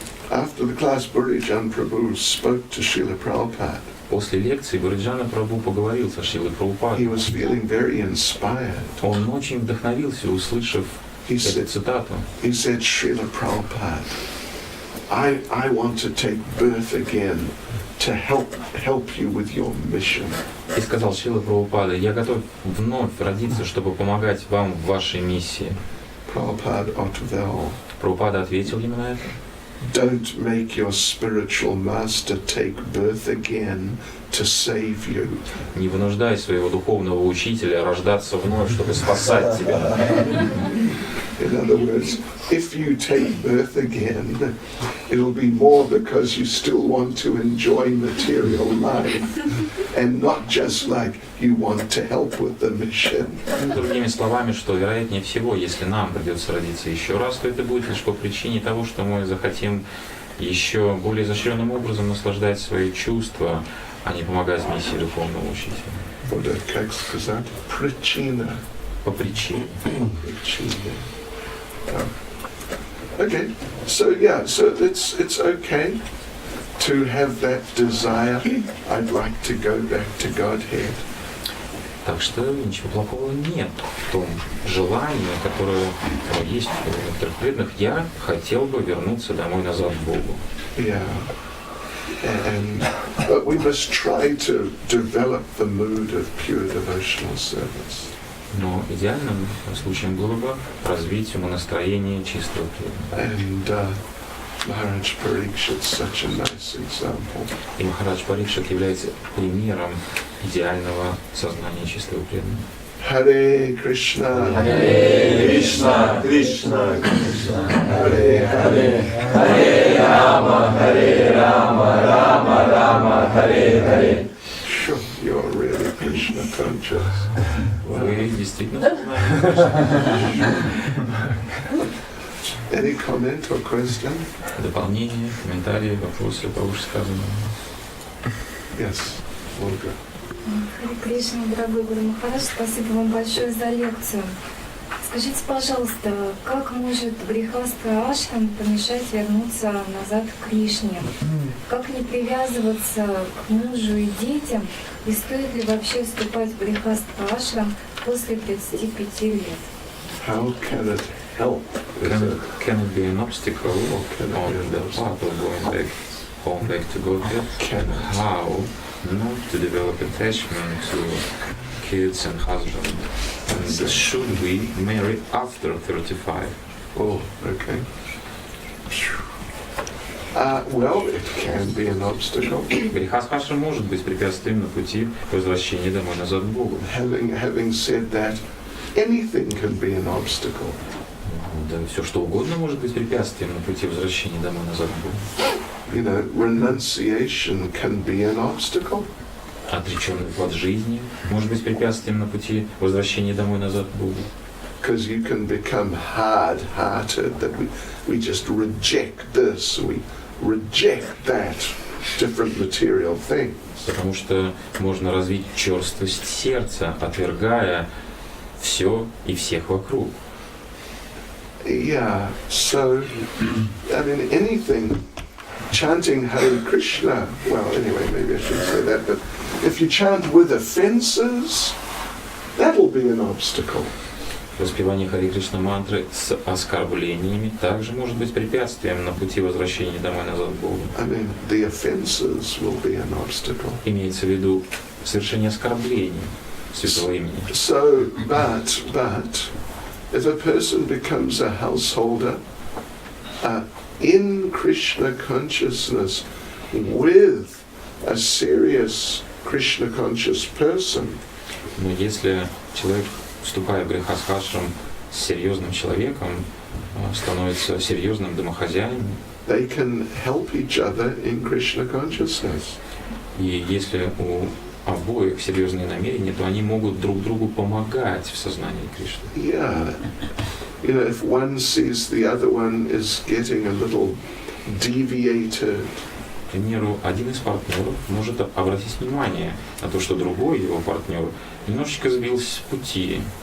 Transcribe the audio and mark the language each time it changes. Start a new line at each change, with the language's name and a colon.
English: After the class, Burijan Prabhu spoke to Srila Prabhupada.
Russian: После лекции Буриджана Прабху поговорил со Шрилой
English: He
Russian: Прабхупадой.
English: was feeling very inspired.
Russian: Он очень вдохновился, услышав эту цитату.
English: He said, Srila Prabhupada, I want to take birth again to help you with your mission.
Russian: И сказал Шрила Прабхупада, я готов вновь родиться, чтобы помогать вам в вашей миссии. Prabhupada ответил, Прабхупада ответил ему на это.
English: don't make your spiritual master take birth again to save you.
Russian: Не вынуждай своего духовного учителя рождаться вновь, чтобы спасать тебя.
English: In other words, if you take birth again, it'll be more because you still want to enjoy material life and not just like you want to help with the mission.
Russian: Другими словами, что вероятнее всего, если нам придется родиться еще раз, то это будет лишь по причине того, что мы захотим еще более изощренным образом наслаждать свои чувства, а не помогать миссии духовного учителя. Как сказать? Причина. По причине. Причина.
English: Okay, so yeah, so it's okay to have that desire. I'd like to go back to Godhead.
Russian: Так что ничего плохого нет в том желании, которое есть у некоторых преданных. Я хотел бы вернуться домой назад к Богу.
English: Yeah, but we must try to develop the mood of pure devotional service.
Russian: Но идеальным случаем было бы развить умонастроение чистого преданного.
English: And Maharaj Parikshit is such a nice example.
Russian: И Махарадж Парикшит является примером идеального сознания чистого преданного.
Sanskrit: Hare Krishna, Hare Krishna, Krishna Krishna, Hare Hare, Hare Rama, Rama Rama, Hare Hare.
English: Sure, you're really Krishna conscious.
Russian: Вы действительно сознаете.
English: Any comment or question?
Russian: Дополнения, комментарии, вопросы по вышесказанному.
English: Yes, Olga.
Russian: Харе Кришна, дорогой Гуру Махарадж, спасибо вам большое за лекцию. Скажите, пожалуйста, как может грехастха ашрам помешать вернуться назад к Кришне? Как не привязываться к мужу и детям? И стоит ли вообще вступать в грехастха ашрам после 35 лет?
English: How can it help? Can it be an obstacle on the path of going back to Godhead? How not to develop attachment to kids and husband? And should we marry after 35? Oh, okay. Well, it can be an obstacle.
Russian: Грехастха может быть препятствием на пути возвращения домой назад к Богу.
English: Having said that, anything can be an obstacle.
Russian: Да, все что угодно может быть препятствием на пути возвращения домой назад к Богу.
English: You know, renunciation can be an obstacle.
Russian: Отреченный плод жизни может быть препятствием на пути возвращения домой назад к Богу.
English: Because you can become hard-hearted, that we just reject this, we reject that, different material things.
Russian: Потому что можно развить черствость сердца, отвергая все и всех вокруг.
English: Yeah, so, I mean, anything, chanting Hare Krishna, well, anyway, maybe I shouldn't say that, but if you chant with offenses, that will be an obstacle.
Russian: Воспевание Харе Кришна мантры с оскорблениями также может быть препятствием на пути возвращения домой назад к Богу.
English: I mean, the offenses will be an obstacle.
Russian: Имеется в виду совершение оскорблений святого имени.
English: So, but, if a person becomes a householder in Krishna consciousness with a serious Krishna conscious person,
Russian: Но если человек, вступая в грехастха-ашрам с серьезным человеком, становится серьезным домохозяином,
English: they can help each other in Krishna consciousness.
Russian: И если у обоих серьезные намерения, то они могут друг другу помогать в сознании Кришны.
English: Yeah. You know, if one sees the other one is getting a little deviated,
Russian: К примеру, один из партнеров может обратить внимание на то, что другой его партнер немножечко сбился с пути.